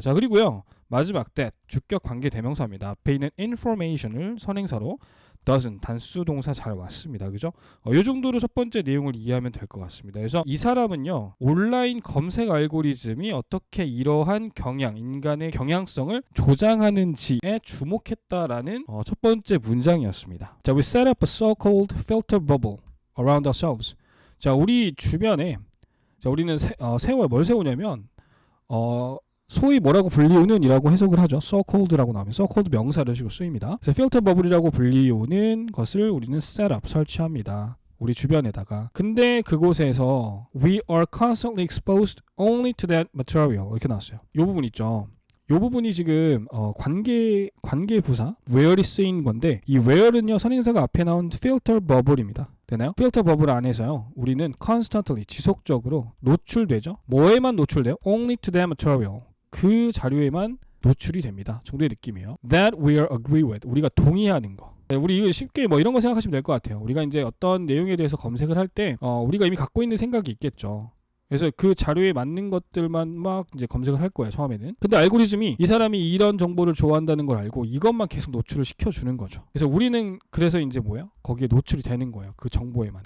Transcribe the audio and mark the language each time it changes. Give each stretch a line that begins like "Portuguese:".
Korean: 자, 그리고요 마지막 that 주격 관계 대명사입니다. 앞에 있는 information을 선행사로 doesn't 단수 동사 잘 왔습니다. 그죠? 이 정도로 첫 번째 내용을 이해하면 될 것 같습니다. 그래서 이 사람은요 온라인 검색 알고리즘이 어떻게 이러한 인간의 경향성을 조장하는지에 주목했다라는 첫 번째 문장이었습니다.
English: 자, we set up a so-called filter bubble around ourselves.
Korean: 자, 우리 주변에 우리는 뭘 세우냐면 소위 뭐라고 불리우는 이라고 해석을 하죠. so-called라고 나오면 so-called 명사를 식으로 쓰입니다. 그래서 filter bubble이라고 불리우는 것을 우리는
English: set up
Korean: 설치합니다. 우리 주변에다가. 근데 그곳에서
English: we are constantly exposed only to that material
Korean: 이렇게 나왔어요. 이 부분 있죠. 이 부분이 지금 관계 부사 where이 쓰인 건데 이 where은요 선행사가 앞에 나온 filter bubble입니다. 되나요? 필터 버블 안에서요 우리는 constantly 지속적으로 노출되죠. 뭐에만 노출돼요?
English: only to that material
Korean: 그 자료에만 노출이 됩니다. 정도의 느낌이에요.
English: that we are agree with
Korean: 우리가 동의하는 거. 우리 이거 쉽게 이런 거 생각하시면 될 것 같아요. 우리가 이제 어떤 내용에 대해서 검색을 할 때 우리가 이미 갖고 있는 생각이 있겠죠. 그래서 그 자료에 맞는 것들만 막 이제 검색을 할 거예요, 처음에는. 근데 알고리즘이 이 사람이 이런 정보를 좋아한다는 걸 알고 이것만 계속 노출을 시켜주는 거죠. 그래서 우리는 그래서 이제 거기에 노출이 되는 거예요. 그 정보에만.